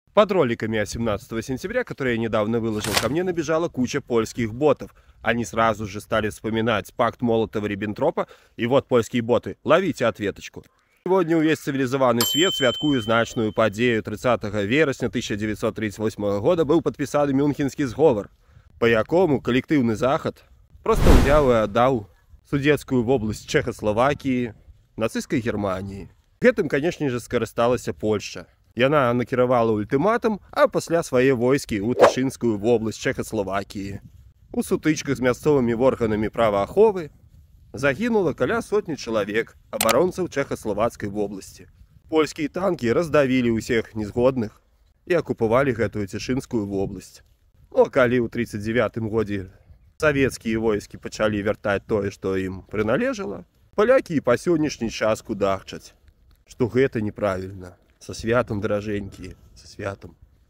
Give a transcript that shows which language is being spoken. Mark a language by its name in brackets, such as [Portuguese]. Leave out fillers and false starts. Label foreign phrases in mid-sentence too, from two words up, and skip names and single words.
[Russian] Под роликами 17 сентября, которые я недавно выложил, ко мне набежала куча польских ботов. Они сразу же стали вспоминать пакт Молотова-Риббентропа, и вот польские боты, ловите ответочку. Сегодня [Ukrainian] увесь цивилизованный свет святкує значную подею 30 вересня [Russian] 1938 года был подписаны Мюнхенский сговор, по якому коллективный заход просто взял и отдал Судетскую область Чехословакии нацистской Германии. [Belarusian] Гэтым, [Russian] конечно же, [Belarusian] скарысталася Польша. Яна накіравала ультыматум, а пасля свае войскі ў Тышынскую вобласць Чэхаславакіі. У сутычках з мясцовымі органамі правааховы загінула каля сотні чалавек, абаронцаў Чэхаславацкай вобласці. Польскія танкі раздавілі ўсіх незгодных і акупавалі гэтую Цішынскую вобласць. Ну, а калі ў 1939 годзе савецкія войскі пачалі вяртаць тое, што ім прыналежала, палякі і па сённяшні час кудахчаць, што гэта неправільна. [Russian] Со святом, дороженькие, со святом.